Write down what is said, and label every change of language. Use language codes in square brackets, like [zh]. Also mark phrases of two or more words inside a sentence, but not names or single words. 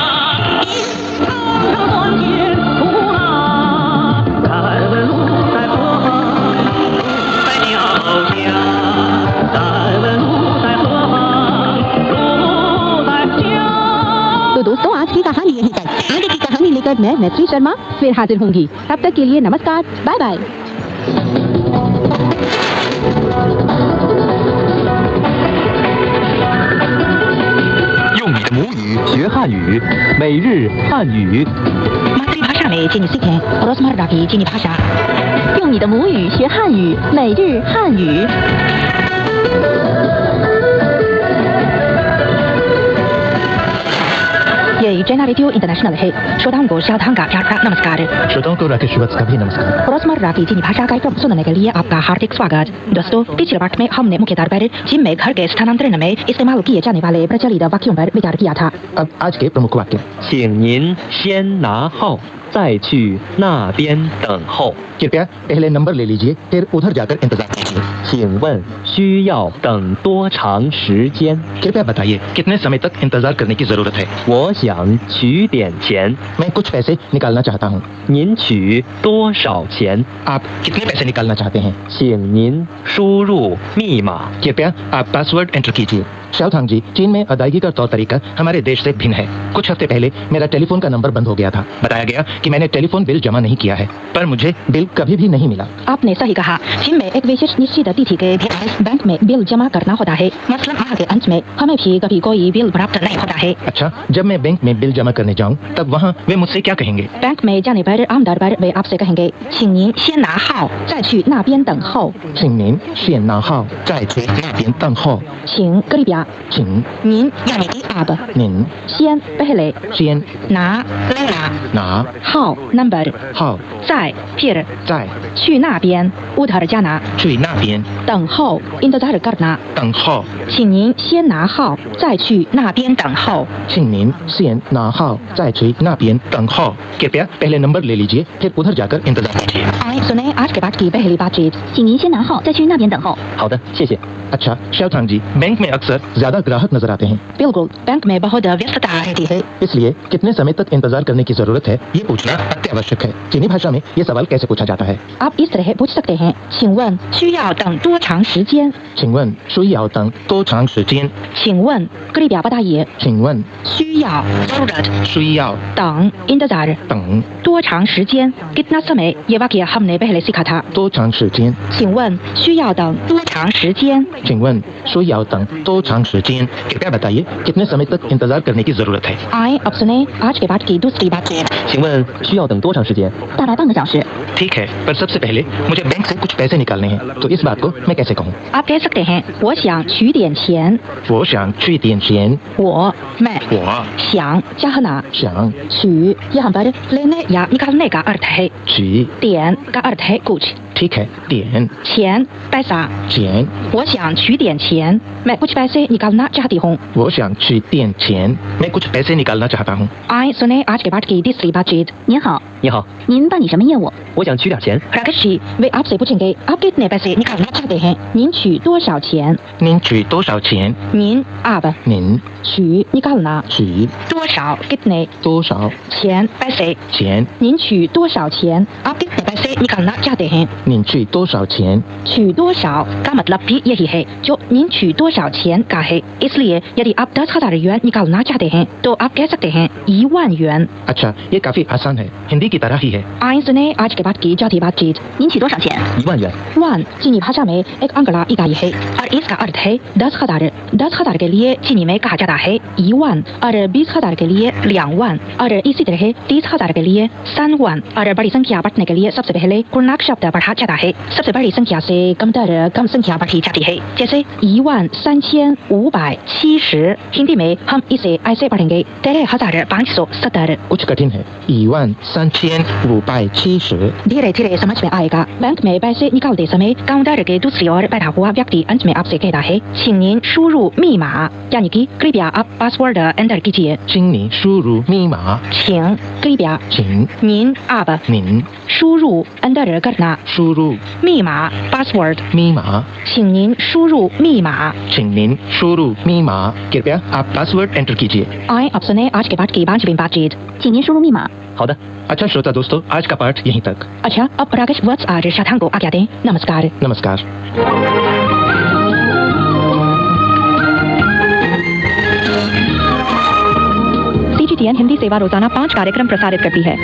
[hi] तो दोस्तों, आज की कहानी यहीं तक। आगे की कहानी लेकर मैं मैत्री शर्मा फिर हाजिर होंगी। तब तक के लिए नमस्कार, [en] bye bye. [zh] 用你的母语学汉语，每日汉语。 [hi] मातृभाषा में चीनी सीखें, रोजमर्रा की चीनी भाषा। [zh] 用你的母语学汉语，每日汉语。 [hi] ये चैना रेडियो इंटरनेशनल है। श्रोताओं को सावधान का प्यार का नमस्कार। श्रोताओं को राकेश श्रीवास्तव का भी नमस्कार। रोजमर्रा की चीनी भाषा कार्यक्रम सुनने के लिए आपका हार्दिक स्वागत। दोस्तों, पिछले पाठ में हमने मुख्य तौर पर चीन में घर के स्थानांतरण में इस्तेमाल किए जाने वाले प्रचलित वाक्यों पर विचार किया था। अब आज के प्रमुख वाक्य। [zh] 请您先拿号，再去那边等候。 [hi] कृपया पहले नंबर ले लीजिए, फिर उधर जाकर इंतजार कीजिए। [zh] 请问需要等多长时间？ [hi] कृपया बताइए कितने समय तक इंतजार करने की जरूरत है। [zh] 我想取点钱， [hi] मैं कुछ पैसे निकालना चाहता हूँ। [zh] 您取多少钱？ [hi] आप कितने पैसे निकालना चाहते हैं? [zh] 请您输入密码。 [hi] कृपया आप [en] password enter [hi] कीजिए। शाओथांग जी, चीन में अदायगी का तौर तरीका हमारे देश से भिन्न है। कुछ हफ्ते पहले मेरा टेलीफोन का नंबर बंद हो गया था। बताया गया कि मैंने टेलीफोन बिल जमा नहीं किया है, पर मुझे बिल कभी भी नहीं मिला। आपने सही कहा। चीन में एक विशेष निश्चित तिथि के भीतर बैंक में बिल जमा करना होता है। मतलब माह के अंत में हमें भी कभी कोई बिल प्राप्त नहीं होता है। अच्छा, जब मैं बैंक में बिल जमा करने जाऊँ तब वहाँ वे मुझसे क्या कहेंगे? बैंक में जाने पर आमतौर पर वे आपसे कहेंगे, [zh] 请您先拿号，再去那边等候。请您先拿号，再去那边等候。请 कृपया 请 [hi] 您 यानी कि आप [zh] 您先 पहले 先 [hi] ना लेना [zh] 拿号 नंबर 号，再 फिर 再去那边 [hi] उधर जाना [zh] 去那边 [hi] 等候 इंतजार करना [zh] 等候。请您先拿号，再去那边等候。请您先拿号，再去那边等候。 [hi] कृपया पहले नंबर ले लीजिए, फिर उधर जाकर इंतजार कीजिए। आइए सुने आज के पाठ की पहली बातचीत। [zh] 请您先拿号，再去那边等候。好的，谢谢。 [hi] अच्छा, शाओथांग जी, बैंक में अक्सर ज्यादा ग्राहक नजर आते हैं, बिल्कुल, बैंक में बहुत व्यस्तता रहती है। इसलिए कितने समय तक इंतजार करने की जरूरत है ये पूछना अत्यावश्यक है। चीनी भाषा में ये सवाल कैसे पूछा जाता है? आप इस तरह पूछ सकते हैं, [zh] 请问需要要等多长时间？请问需要等多长时间？ [hi] 请问 करीब बताइए [zh] 请问需要 जरूरत 需要等 इंतजार 等多长时间 [hi] कितना समय ये वाक्य हमने पहले सीखा था [zh] 多长时间？请问需要等多长时间请问需要等多长时间 ？ [hi] कृपया बताइए कितने समय तक इंतजार करने की जरूरत है? आए अब सुने आज के पाठ की दूसरी बातचीत [zh] 请问需要等多长时间？大概半个小时。 [hi] ठीक है, पर सबसे पहले मुझे बैंक से कुछ पैसे निकालने हैं, तो इस बात को मैं कैसे कहूँ? आप कह सकते हैं [zh] 我想取点钱我想去点钱，我 मैं 我想चाहना 想 [hi] 取 यहाँ पर लेने या निकालने का अर्थ है [zh] 取 [hi] 点 का अर्थ है कुछ ठीक है, [zh] 点钱 पैसा 钱，我想取点钱 [hi] मैं कुछ पैसे निकालना चाहती हूँ [zh] 我想去点钱， [hi] मैं कुछ पैसे निकालना चाहता हूँ। आए सुने आज के पाठ की तीसरी बातचीत [zh] 您好，你好，您办理什么业务？我想取点钱。 [hi] राकेश जी वे आपसे पूछेंगे आप कितने पैसे निकालना चाहते हैं [zh] 您取多少钱您取多少钱？您 आप 您取 निकालना 取多少 कितने 多少钱 पैसे 钱？您取多少钱 [hi] आप कितने पैसे निकालना चाहते हैं [zh] 您取多少钱？取多少 [hi] का मतलब भी यही है जो [zh] 您取多少钱 [hi] का है इसलिए यदि आप 10,000 yuan निकालना चाहते हैं तो आप कह सकते हैं 1,000 yuan अच्छा, ये काफी आसान है, हिंदी की तरह ही है। आए सुने आज के बाद की चौथी बातचीत [zh] 您取多少钱？ 1万元。 [hi] वन चीनी भाषा में एक अंकड़ा इकाई है और इसका अर्थ है 10,000 10,000 के लिए चीनी में कहा जाता है 1,000 और 20,000 के लिए 2,000 और इसी तरह 30,000 के लिए 3,000 और बड़ी संख्या बढ़ने के लिए सबसे पहले पूर्णांक शब्द बढ़ा जाता है सबसे बड़ी संख्या से कमतर कम संख्या बढ़ी जाती है जैसे 13,570 हिंदी में हम इसे ऐसे पढ़ेंगे 13,570 कुछ कठिन है, 13,570। धीरे धीरे समझ में आएगा बैंक में पैसे निकालते समय काउंटर के दूसरी ओर बैठा हुआ व्यक्ति अंत में आपसे कहता है [zh] 请您输入密码 [hi] यानी कि कृपया आप [en] password enter [hi] कीजिए [zh] 请你输入密码，请 कृपया 请您 आप 您 [hi] 输入 एंटर करना [zh] 输入密码 पासवर्ड 密码，请您输入密码请您输入密码。 [hi] कृपया आप [en] password enter [hi] कीजिए। आए अब सुने आज के पाठ की 5वीं बातचीत [zh] 请您输入密码。好的， [hi] अच्छा श्रोता दोस्तों, आज का पाठ यहीं तक। अच्छा अब राकेश वत्स आज शतांग को आज्ञा दें नमस्कार नमस्कार। CGTN हिंदी सेवा रोजाना 5 कार्यक्रम प्रसारित करती है।